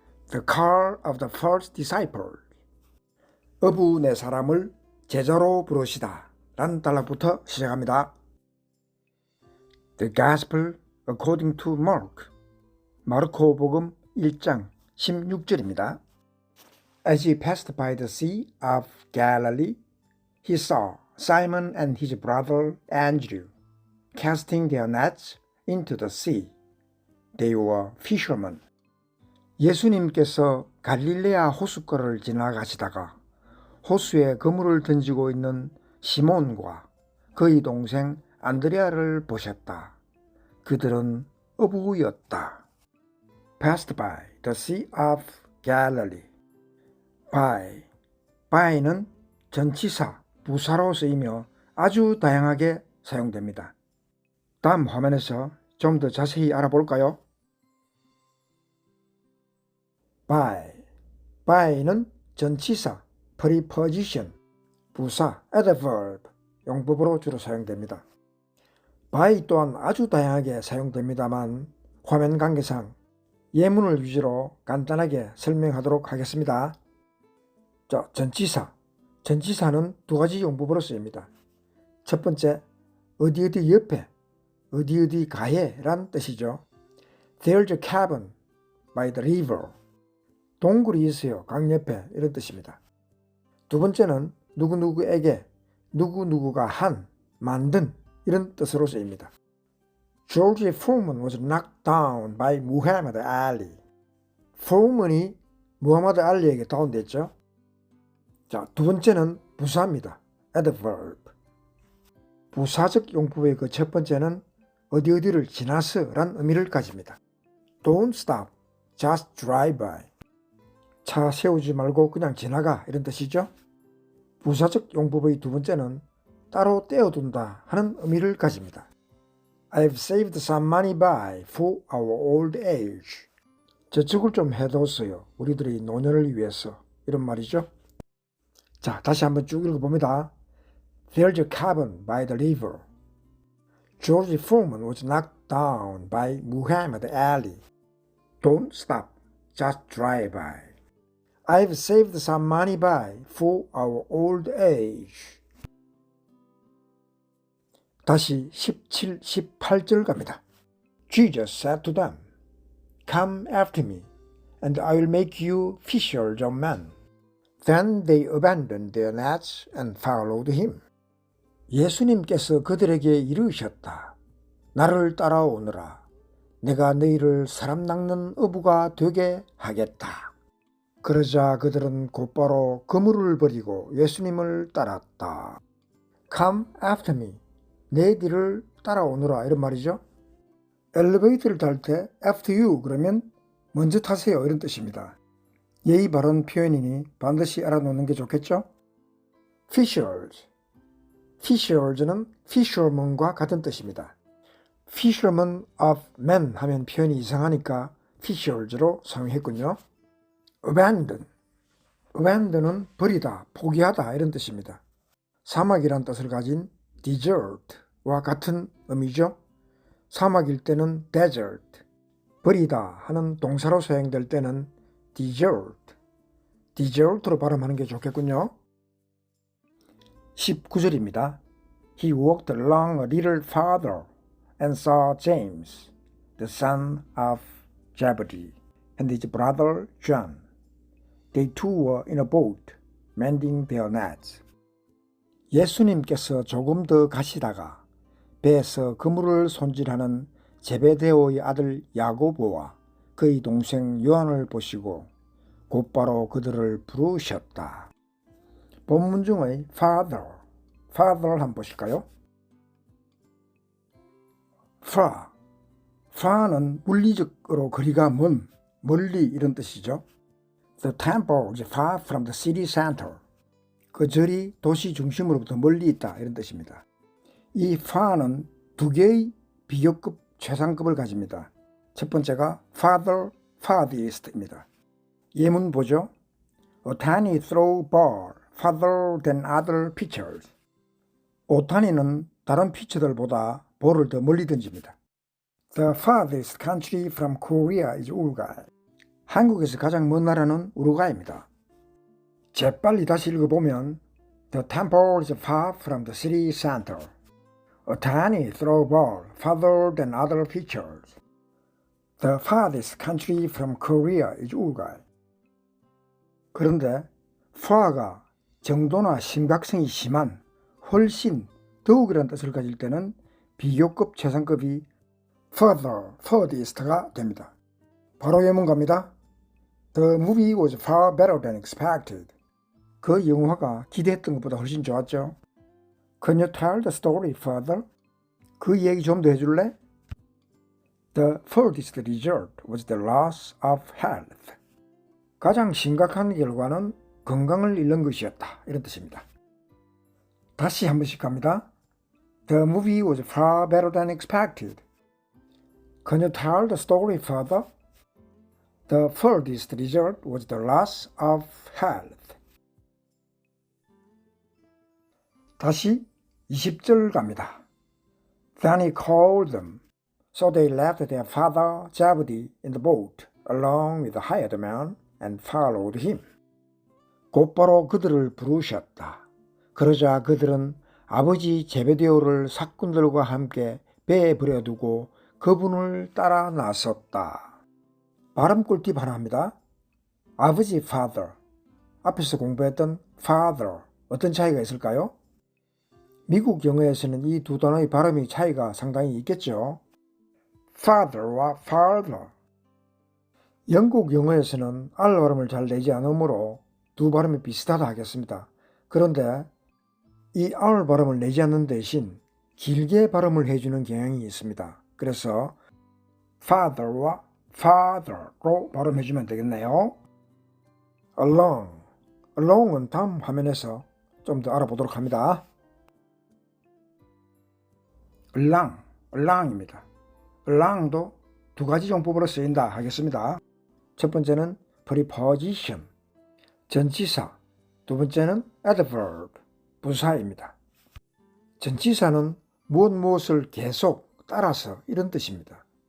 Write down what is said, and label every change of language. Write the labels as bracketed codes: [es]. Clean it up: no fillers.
[en] The call of the first disciple. [ko] 어부 네 사람을 제자로 부르시다 라는 단락부터 시작합니다. [en] The Gospel according to Mark. [ko] 마르코복음 1장 16절입니다. [en] As he passed by the Sea of Galilee, he saw Simon and his brother Andrew casting their nets into the sea. They were fishermen. [ko] 예수님께서 갈릴레아 호숫가를 지나가시다가 호수에 그물을 던지고 있는 시몬과 그의 동생 안드레아를 보셨다. 그들은 어부였다. [en] Passed by the Sea of Galilee. [ko] by는 전치사, 부사로 쓰이며 아주 다양하게 사용됩니다. 다음 화면에서 좀 더 자세히 알아볼까요? by는 전치사, preposition, 부사, adverb, 용법으로 주로 사용됩니다. by 또한 아주 다양하게 사용됩니다만 화면 관계상 예문을 위주로 간단하게 설명하도록 하겠습니다. 자, 전치사는 두 가지 용법으로 쓰입니다. 첫 번째, 어디 옆에, 어디 가에 란 뜻이죠. [en] There's a cabin by the river. [ko] 동굴이 있어요. 강 옆에 이런 뜻입니다. 두 번째는 누구누구에게, 누구누구가 한, 만든 이런 뜻으로 쓰입니다. [en] George Foreman was knocked down by Muhammad Ali. [ko] 포먼이 무하마드 알리에게 다운됐죠. 자, 두 번째는 부사입니다. [en] adverb. [ko] 부사적 용법의 그 첫 번째는 어디를 지나서 란 의미를 가집니다. [en] Don't stop, just drive by. [ko] 차 세우지 말고 그냥 지나가 이런 뜻이죠. 부사적 용법의 두 번째는 따로 떼어둔다 하는 의미를 가집니다. [en] I've saved some money by for our old age. [ko] 저축을 좀 해뒀어요. 우리들의 노년을 위해서. 이런 말이죠. 자, 다시 한번 쭉 읽어봅니다. [en] There's a cabin by the river. George Foreman was knocked down by Muhammad Ali. Don't stop, just drive by. I've saved some money by for our old age. [ko] 다시 17, 18절 갑니다. [en] Jesus said to them, Come after me, and I will make you fishers of men. Then they abandoned their nets and followed him. [ko] 예수님께서 그들에게 이르셨다. 나를 따라오너라. 내가 너희를 사람 낚는 어부가 되게 하겠다. 그러자 그들은 곧바로 그물을 버리고 예수님을 따랐다. [en] Come after me. [ko] 내 뒤를 따라오너라 이런 말이죠. 엘리베이터를 탈 때 [en] after you [ko] 그러면 먼저 타세요 이런 뜻입니다. 예의 바른 표현이니 반드시 알아놓는 게 좋겠죠. Fishers는 fisherman과 같은 뜻입니다. [en] Fisherman of men [ko] 하면 표현이 이상하니까 fishers로 사용했군요. Abandon은 버리다, 포기하다 이런 뜻입니다. 사막이란 뜻을 가진 desert와 같은 의미죠. 사막일 때는 desert, 버리다 하는 동사로 사용될 때는 desert로 발음하는 게 좋겠군요. 19절입니다. [en] He walked along a little farther and saw James, the son of Zebedee, and his brother John. They too were in a boat, mending their nets. [ko] 예수님께서 조금 더 가시다가 배에서 그물을 손질하는 제베데오의 아들 야고보와 그의 동생 요한을 보시고 곧바로 그들을 부르셨다. 본문 중의 father를 한번 보실까요? far는 물리적으로 거리가 먼, 멀리 이런 뜻이죠. [en] The temple is far from the city center. [ko] 그 절이 도시 중심으로부터 멀리 있다 이런 뜻입니다. 이 far는 두 개의 비교급 최상급을 가집니다. 첫 번째가 farthest입니다. 예문 보죠. [en] A tiny throw bar farther than other pitchers. [ko] 오타니는 다른 피처들보다 볼을 더 멀리 던집니다. [en] The farthest country from Korea is Uruguay. [ko] 한국에서 가장 먼 나라는 우루과이입니다. 재빨리 다시 읽어보면 [en] The temple is far from the city center. A tiny throw ball farther than other pitchers. The farthest country from Korea is Uruguay. [ko] 그런데 far가 정도나 심각성이 심한, 훨씬, 더욱이라는 뜻을 가질 때는 비교급 최상급이 further, furthest가 됩니다. 바로 예문갑니다. [en] The movie was far better than expected. [ko] 그 영화가 기대했던 것보다 훨씬 좋았죠. [en] Can you tell the story further? [ko] 그 얘기 좀 더 해줄래? [en] The furthest result was the loss of health. [ko] 가장 심각한 결과는 건강을 잃는 것이었다. 이런 뜻입니다. 다시 한 번씩 갑니다. [en] The movie was far better than expected. Can you tell the story further? The furthest result was the loss of health. [ko] 다시 20절 갑니다. [en] Then he called them. So they left their father Zebedee in the boat along with the hired man and followed him. [ko] 곧바로 그들을 부르셨다. 그러자 그들은 아버지 제베데오를 사꾼들과 함께 배에 버려두고 그분을 따라 나섰다. 발음 꿀팁 하나 합니다. 아버지 father, 앞에서 공부했던 father, 어떤 차이가 있을까요? 미국 영어에서는 이 두 단어의 발음이 차이가 상당히 있겠죠. father와 father. 영국 영어에서는 R 발음을 잘 내지 않으므로 두 발음이 비슷하다 하겠습니다. 그런데 이 R 발음을 내지 않는 대신 길게 발음을 해주는 경향이 있습니다. 그래서 father와 father로 발음해주면 되겠네요. along, along은 다음 화면에서 좀 더 알아보도록 합니다. along, along입니다. along도 두 가지 용법으로 쓰인다 하겠습니다. 첫 번째는 preposition, 전치사, 두 번째는 adverb, 부사입니다. 전치사는 무엇을 계속 따라서 이런 뜻입니다.